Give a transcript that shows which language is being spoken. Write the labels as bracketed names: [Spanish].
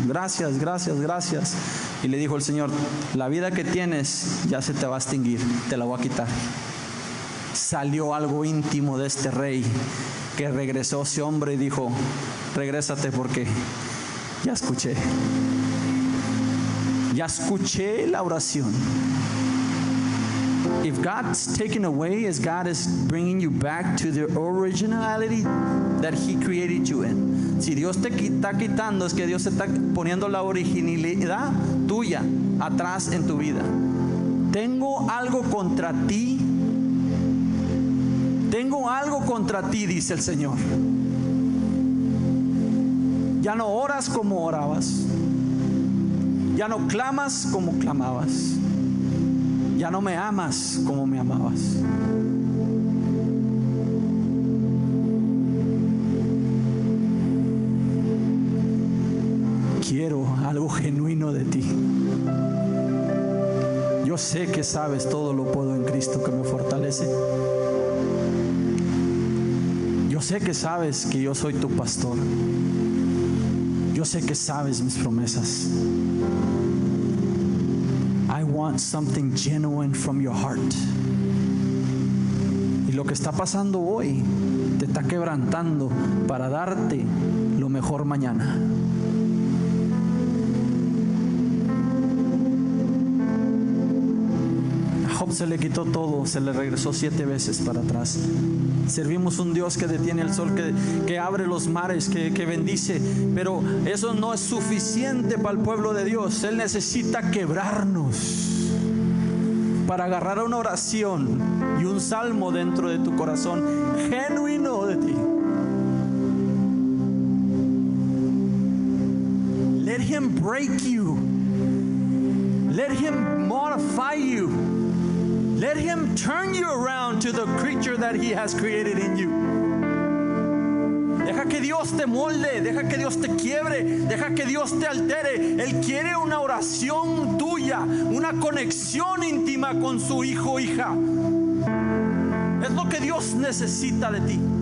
[Spanish] Gracias, gracias, gracias. Y le dijo el Señor: la vida que tienes ya se te va a extinguir. Te la voy a quitar. Salió algo íntimo de este rey, que regresó ese hombre y dijo: regrésate, porque ya escuché la oración. [English] If God's taken away, as God is bringing you back to the originality that He created you in. [Spanish] Si Dios te está quitando, es que Dios está poniendo la originalidad tuya atrás en tu vida. Tengo algo contra ti. Tengo algo contra ti, dice el Señor. Ya no oras como orabas. Ya no clamas como clamabas. Ya no me amas como me amabas. Quiero algo genuino de ti. Yo sé que sabes todo lo puedo en Cristo que me fortalece. Yo sé que sabes que yo soy tu pastor. Yo sé que sabes mis promesas. [English] I want something genuine from your heart. [Spanish] Y lo que está pasando hoy te está quebrantando para darte lo mejor mañana. A Job se le quitó todo, se le regresó 7 veces para atrás. Servimos un Dios que detiene el sol, que abre los mares, que bendice. Pero eso no es suficiente para el pueblo de Dios. Él necesita quebrarnos para agarrar una oración y un salmo dentro de tu corazón genuino de ti. [English] Let Him break you. Let Him modify you. Let Him turn you around to the creature that He has created in you. [Spanish] Deja que Dios te molde, deja que Dios te quiebre, deja que Dios te altere. Él quiere una oración tuya, una conexión íntima con su hijo o hija. Es lo que Dios necesita de ti.